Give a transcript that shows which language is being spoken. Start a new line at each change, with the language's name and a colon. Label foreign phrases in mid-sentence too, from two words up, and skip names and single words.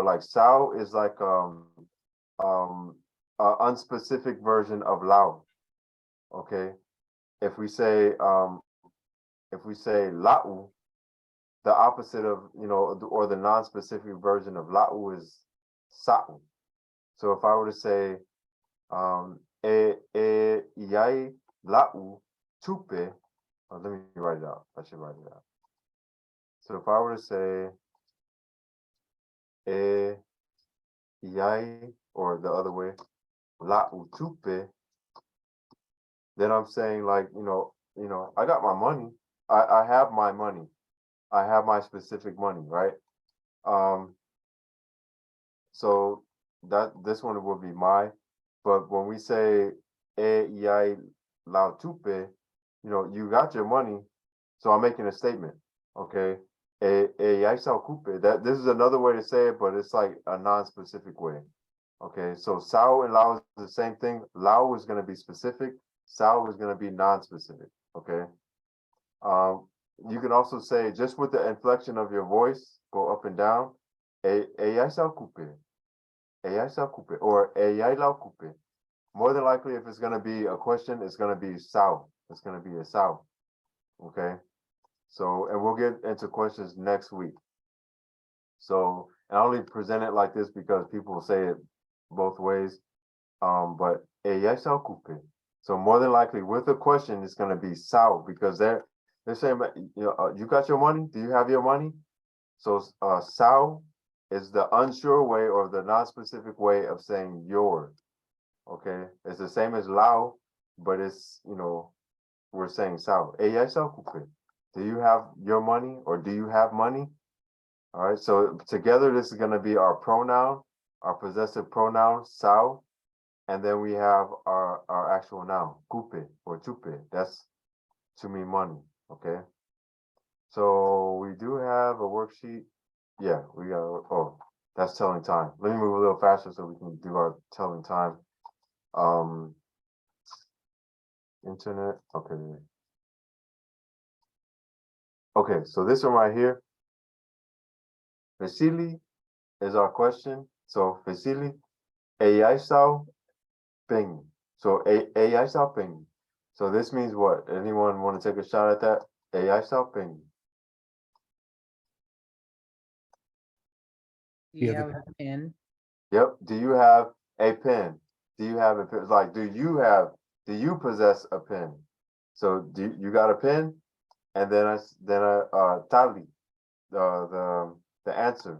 English: Like sao is like unspecific version of lao. Okay. If we say lau, the opposite of, you know, or the non-specific version of lau is sa'u. So if I were to say
Samoan: yai lau tupe,
English: let me write it out. I should write it out. So if I were to say yai, or the other way,
Samoan: lau tupe,
English: then I'm saying like, you know, I got my money. I have my money. I have my specific money, right? So that this one will be my, but when we say
Samoan: yai lao tupe,
English: you know, you got your money. So I'm making a statement, okay?
Samoan: Yai sao kupe.
English: That this is another way to say it, but it's like a non-specific way. Okay, so sao and lao is the same thing. Lao is going to be specific. Sao is going to be non-specific. Okay. You can also say, just with the inflection of your voice, go up and down.
Samoan: Yai sao kupe. Yai sao kupe, or yai lao kupe.
English: More than likely, if it's going to be a question, it's going to be sao. It's going to be a sao. Okay. So, and we'll get into questions next week. So, I only present it like this because people say it both ways. But
Samoan: yai sao kupe.
English: So more than likely, with a question, it's going to be sao, because they're saying, you know, you got your money? Do you have your money? So sao is the unsure way or the non-specific way of saying your. Okay, it's the same as lao, but it's, you know, we're saying sao.
Samoan: Yai sao kupe.
English: Do you have your money, or do you have money? All right, so together this is going to be our pronoun, our possessive pronoun, sao. And then we have our actual noun, coupe or tupe. That's to mean money. Okay. So we do have a worksheet. Yeah, we got. Oh, that's telling time. Let me move a little faster so we can do our telling time. Internet. Okay. Okay. So this one right here. Vasili is our question.
Samoan: So Vasili, ai sao ping.
English: So
Samoan: ai sao ping.
English: So this means what? Anyone want to take a shot at that?
Samoan: Ai sao ping.
English: Yeah, You the- have a pen. Yep. Do you have a pen? Do you have a pen? Like, do you possess a pen? So you got a pen? and then tally, the answer.